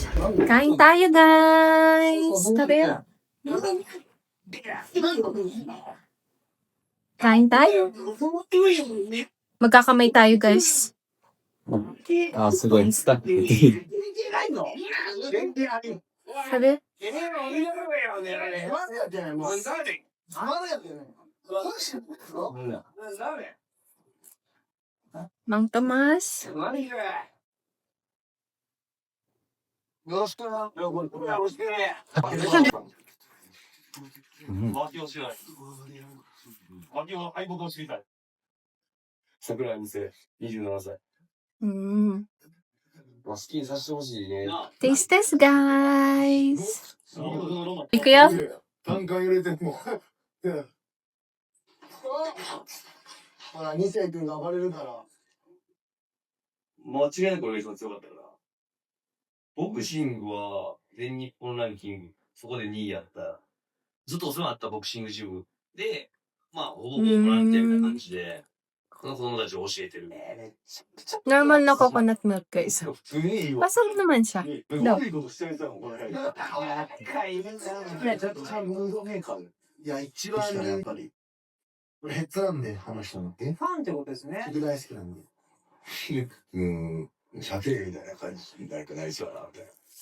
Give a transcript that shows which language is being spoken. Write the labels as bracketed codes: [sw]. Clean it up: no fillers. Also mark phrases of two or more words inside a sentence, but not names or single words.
[tl] Kain tayo guys. Tabi. Kain tayo. Magkakamay tayo guys. [ja] Ah, すごい。スタッフ。 [tl] Sabi? Mang Tomas. [ja] よろしくな。よろしくね。脇を知らない。脇を相棒を知りたい。桜井無生、27歳。好きにさせてほしいね。 [en] Taste test guys. Ikuya? [ja] 単価入れても。ほら、二世君が暴れるから。間違いなく俺が一番強かったから。ボクシングは全日本ランキング、そこで2位やった。ずっとお世話になったボクシングジムで、まあ、ほぼほぼボランティアみたいな感じで、この子供たちを教えてる。 [tl] Normal na [en] coconut milk guys. [ja] 普通にいいわ。 [tl] Masarap naman siya. [ja] 悪いことしてる人はこれ。ちょっとムードメーカー。いや、一番ね、やっぱり。これヘッズなんで話したのって。ファンってことですね。僕大好きなんで。射程みたいな感じになりそうだな、みたいな。